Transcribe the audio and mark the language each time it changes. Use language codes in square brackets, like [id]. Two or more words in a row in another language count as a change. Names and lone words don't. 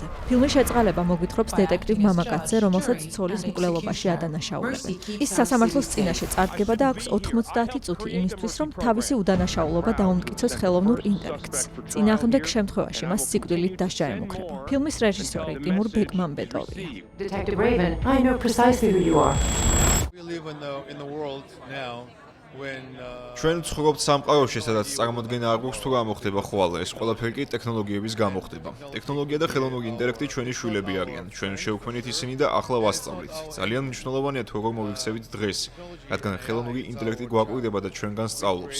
[ka] ფილმის შეწყალება მოგვითხრობს დეტექტივ მამაკაცზე, რომელსაც ცოლის მკვლელობაში ადანაშაულებენ. ის სასამართლოს წინაშე წარდგება და აქვს 90 წუთი იმისთვის, რომ თავისი უდანაშაულობა დაუმტკიცოს ხელოვნურ ინტელექტს. წინააღმდეგ შემთხვევაში მას სიკვდილით დასჯა ემუქრება. ფილმის რეჟისორი ტიმურ ბეკმამბეტოვია. [en] Detective Raven, I know precisely who you are. We live in the world now when [ka] ჩვენ ვცხოვრობთ სამყაროში, სადაც წარმოდგენა არ გვაქვს თუ რა მოხდება ხვალ, ეს ყველაფერი კი ტექნოლოგიების გამო ხდება. ტექნოლოგია და ხელოვნური ინტელექტი ჩვენი შვილები არიან. ჩვენ შევქმნით ისინი და ახლა ვასწავლით. ძალიან მნიშვნელოვანია თუ როგორ მოვიქცევით დღეს, რადგან ხელოვნური ინტელექტი გვაკვირდება და ჩვენგან სწავლობს.